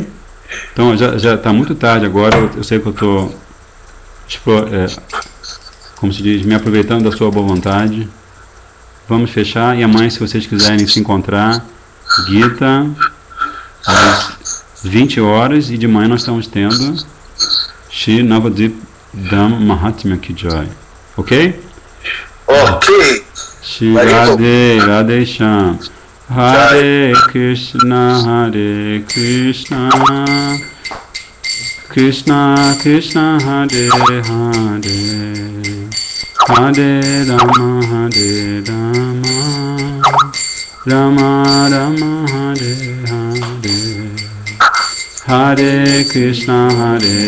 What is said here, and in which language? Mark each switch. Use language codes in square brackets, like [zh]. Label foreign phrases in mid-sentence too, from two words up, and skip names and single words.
[pt] Então já está muito tarde agora, eu sei que eu estou, como se diz, me aproveitando da sua boa vontade. Vamos fechar, e amanhã, se vocês quiserem se encontrar, Gita, às 20 horas, e de manhã nós estamos tendo Shri Navadvip Dham Mahatmya [hi] की जय. [pt] Ok? Ok. Shri Radhe Radhe Shyam. [sa] हरे कृष्ण कृष्ण कृष्ण हरे हरे हरे राम राम राम हरे हरे हरे कृष्ण